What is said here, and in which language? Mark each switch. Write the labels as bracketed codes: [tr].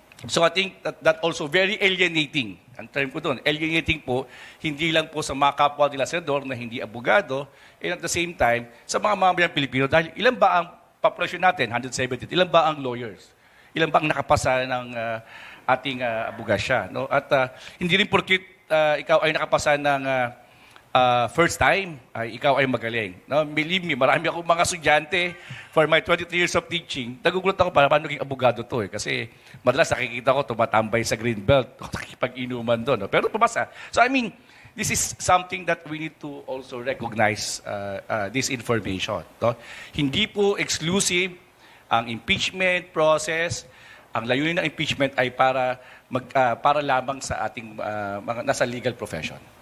[en] So I think that also very alienating. [tl] Ang term ko doon, alienating po, hindi lang po sa mga kapwa nila senador na hindi abogado, [en] and at the same time, [tl] sa mga mamamayang Pilipino, dahil ilan ba ang populasyon natin, 170, ilan ba ang lawyers? Ilan ba ang nakapasa ng ating abogasya? No? At hindi rin porkit ikaw ay nakapasa ng first time, ay ikaw ay magaling. [en] No? Believe me, [tl] marami akong mga estudyante [en] for my 23 years of teaching. [tl] Nagugulat ako paano naging abogado to eh. Kasi madalas nakikita ko tumatambay sa Greenbelt, nakikipag-inuman doon. No? Pero pumasa. [en] So I mean, this is something that we need to also recognize this information. [tl] No? Hindi po exclusive ang impeachment process. Ang layunin ng impeachment ay para lamang sa ating mga nasa legal profession.